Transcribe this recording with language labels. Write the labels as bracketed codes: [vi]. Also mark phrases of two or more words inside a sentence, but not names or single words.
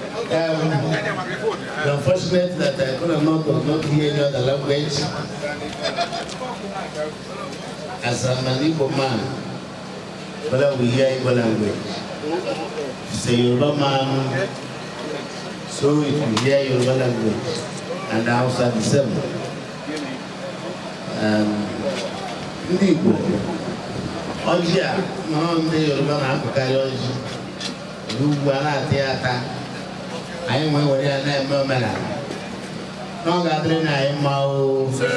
[en] Um, we're unfortunate that I could not, not hear any other language. As I'm an Igbo man, but I will hear Igbo language. He's a Yoruba man, so if you hear Yoruba language, and Hausa the same. [ig] Um, ndị Igbo, ọjị a, ma ọ ndị Yoruba na-apụkarị ọjị. N'ugwu a na-ata ya ata. Anyị nwee were ya na-eme omenala. Na ọ ga-adịrị na anyị mma o.